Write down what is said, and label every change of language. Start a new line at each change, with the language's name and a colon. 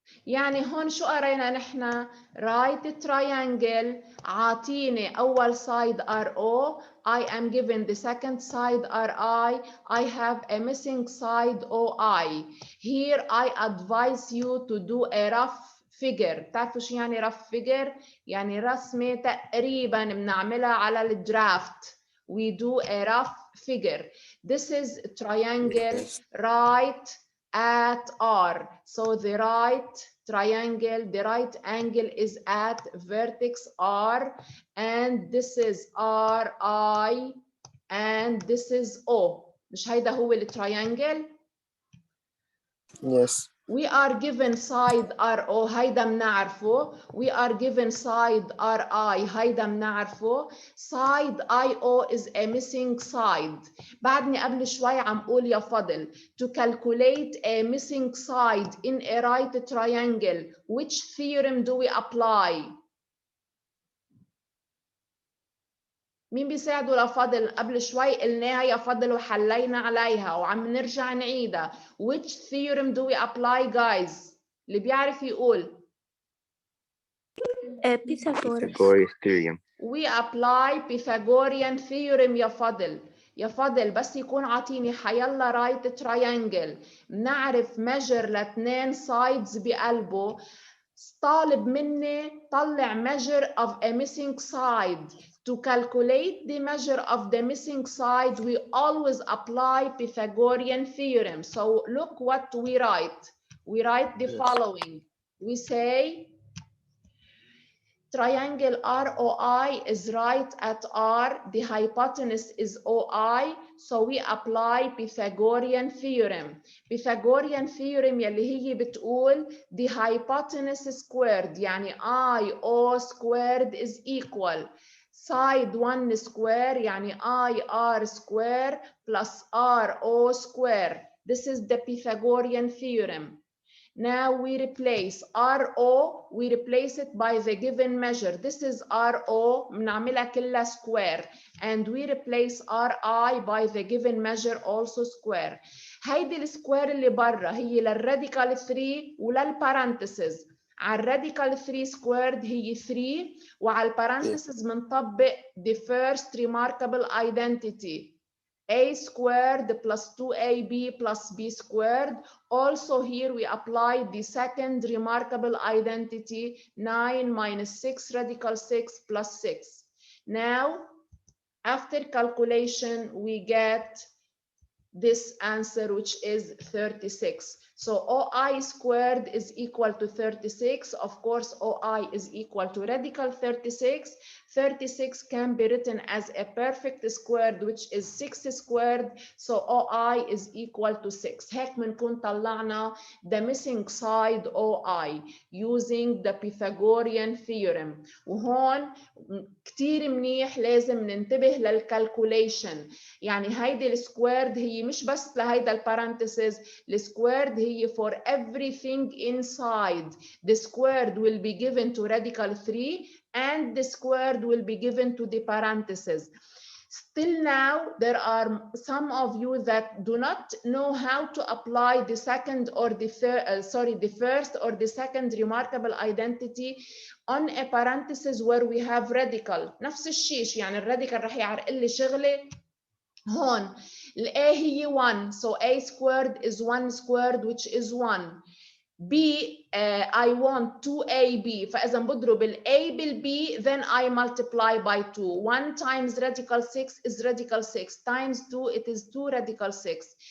Arabic: يعني هون شو قرينا نحن؟
English: right triangle
Arabic: عاطيني أول
English: side RO, I am given the second side RI, I have a missing side OI. Here I advise you to do a rough figure.
Arabic: بتعرفوا شو يعني rough figure؟ يعني رسمة تقريبا بنعملها على الدرافت.
English: We do a rough figure. This is triangle right at R. So the right triangle, the right angle is at vertex R, and this is RI, and this is O.
Arabic: مش هيدا هو التريانجل؟
English: Yes. We are given side RO,
Arabic: هيدا بنعرفه.
English: We are given side RI,
Arabic: هيدا بنعرفه.
English: Side IO is a missing side.
Arabic: بعدني قبل شوي عم قول يا فضل
English: to calculate a missing side in a right triangle, which theorem do we apply?
Arabic: مين بيساعدوا لفضل؟ قبل شوي قلناها يا فضل وحلينا عليها وعم نرجع نعيدها.
English: Which theorem do we apply guys؟
Arabic: اللي بيعرف يقول.
English: Pythagoras theorem. We apply Pythagorean theorem
Arabic: يا فضل. يا فضل بس يكون عاطيني حيلا right triangle بنعرف measure لاثنين sides بقلبه. طالب مني طلع
English: measure of a missing side. To calculate the measure of the missing side, we always apply Pythagorean theorem. So look what we write. We write the following. We say triangle ROI is right at R, the hypotenuse is OI, so we apply Pythagorean theorem. Pythagorean theorem
Arabic: يلي هي بتقول
English: the hypotenuse squared يعني IO squared is equal side 1 square يعني IR square plus RO square. This is the Pythagorean theorem. Now we replace RO, we replace it by the given measure. This is RO,
Arabic: بنعملها كلها
English: square. And we replace RI by the given measure also square.
Arabic: هيدي السكوير اللي برا هي للراديكال 3 وللبارانتسز. على الراديكال 3 squared هي 3 وعلى البارانتسز بنطبق
English: the first remarkable identity. A squared plus 2AB plus B squared. Also here we apply the second remarkable identity 9 minus 6 radical 6 plus 6. Now after calculation we get this answer which is 36. So OI squared is equal to 36. Of course OI is equal to radical 36. 36 can be written as a perfect squared which is 6 squared. So OI is equal to 6.
Arabic: هيك بنكون طلعنا
English: the missing side OI using the Pythagorean theorem.
Arabic: وهون كتير منيح لازم ننتبه للكالكوليشن. يعني هيدي السكويرد هي مش بس لهيدا البارانتسز. السكويرد هي
English: for everything inside. The squared will be given to radical 3 and the squared will be given to the parentheses. Still now, there are some of you that do not know how to apply the second or the third, the first or the second remarkable identity on a parenthesis where we have radical.
Arabic: نفس الشيء يعني الراديكال رح يعرق لي شغلة هون. ال A هي
English: 1, so A squared is 1 squared which is 1. B I want 2AB
Arabic: فإذا بضرب ال A بال B
English: then I multiply by 2. 1 times radical 6 is radical 6 times 2 it is 2 radical 6.